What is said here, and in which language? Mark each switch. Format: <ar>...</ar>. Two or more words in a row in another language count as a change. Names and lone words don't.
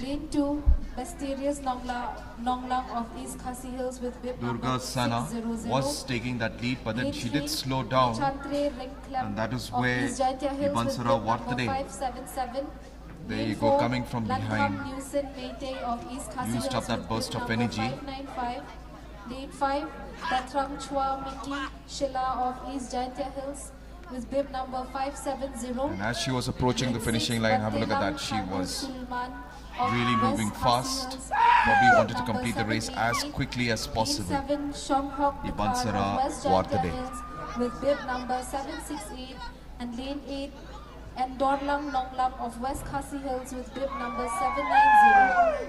<en>Lane 2, Mysterious Nonglang of East Khasi Hills with bib Durga Sana was taking that lead, but then she did slow down, and that is where Ibansara Wartade, there you go, coming from behind, used up that burst of energy. Lane 5, Datrang Chua Miti Shila of East Jantia Hills with bib number 570. And as she was approaching the finishing line, have a look at that, she was really moving fast. Probably wanted to complete the race as quickly as possible. Ibansara Wartade with bib number 768, and lane 8, and Dorlang Nonglam of West Khasi Hills with bib number 790.</en>